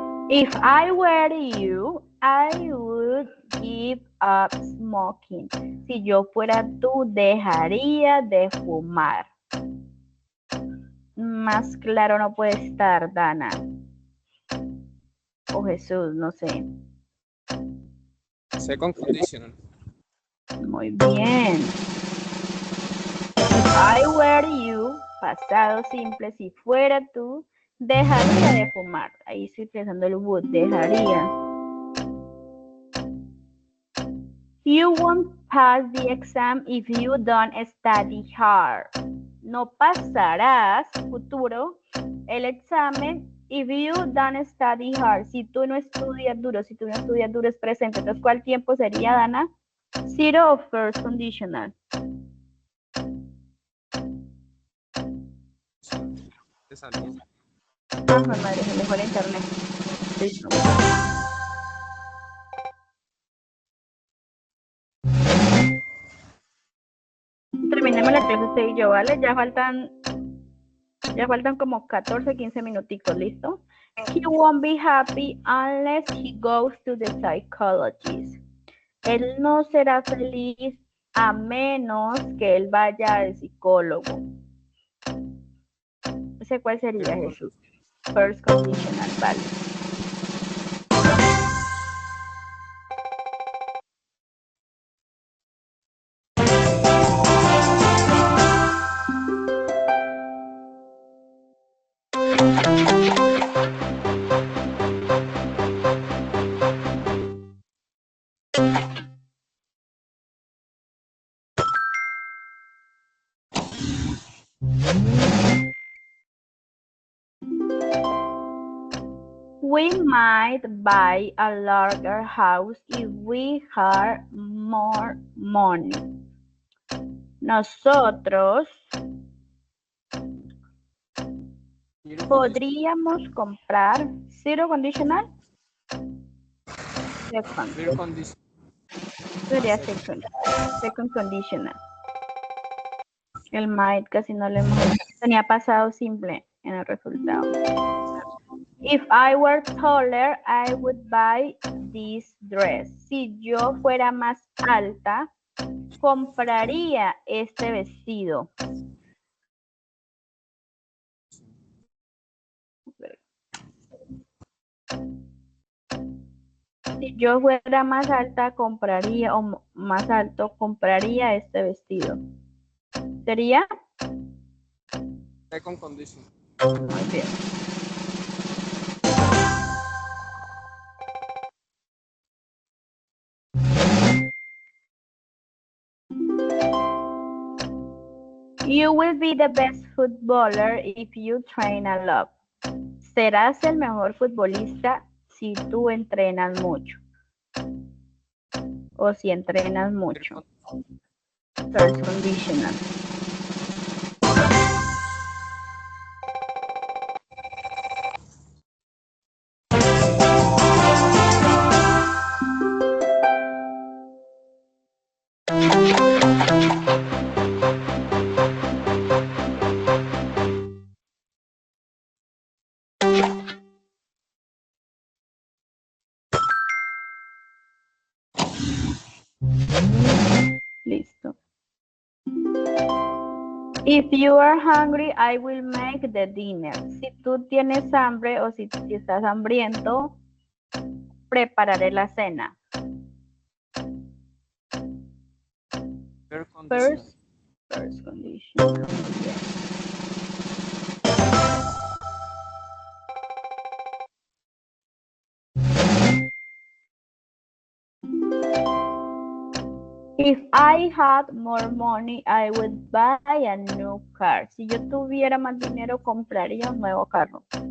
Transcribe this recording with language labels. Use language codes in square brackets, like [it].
[en] If I were you, I would give up smoking. [es] Si yo fuera tú, dejaría de fumar. Más claro no puede estar, Dana. O Jesús, no sé. [en] Second conditional. [es] Muy bien. [en] If I were you, [es] pasado simple, si fuera tú, dejaría de fumar. Ahí estoy pensando el would, dejaría. [en] You won't pass the exam if you don't study hard. [es] No pasarás, futuro, el examen [en] if you don't study hard. [es] Si tú no estudias duro, si tú no estudias duro es presente. Entonces, ¿cuál tiempo sería, Dana? [en] Zero o first conditional. [es] Te salió. Ah, madre, se me fue el internet. Listo. Terminemos la clase usted y yo, ¿vale? Ya faltan como 14, 15 minuticos, ¿listo? [en] He won't be happy unless he goes to the psychologist. [es] Él no será feliz a menos que él vaya al psicólogo. ¿Ese cuál sería, Jesús? [en] First conditional, [es] vale. [en] We might buy a larger house if we had more money. [es] Nosotros podríamos comprar [en] zero conditional. Second. Zero condition. [es] Sería [en] second conditional. [es] El might casi no lo hemos hecho. Tenía pasado simple en el resultado. [en] If I were taller, I would buy this dress. [es] Si yo fuera más alta, compraría este vestido. Si yo fuera más alta, compraría, o más alto, compraría este vestido. ¿Sería? [en] Second condition. [es] Muy bien. [en] You will be the best footballer if you train a lot. [es] Serás el mejor futbolista si tú entrenas mucho. O si entrenas mucho. [en] First conditional. [es] Listo. [en] If you are hungry, I will make the dinner. [es] Si tú tienes hambre o si estás hambriento, prepararé la cena. [en] Third condition. First condition. If I had more money, I would buy a new car. [es] Si yo tuviera más dinero, compraría un nuevo carro.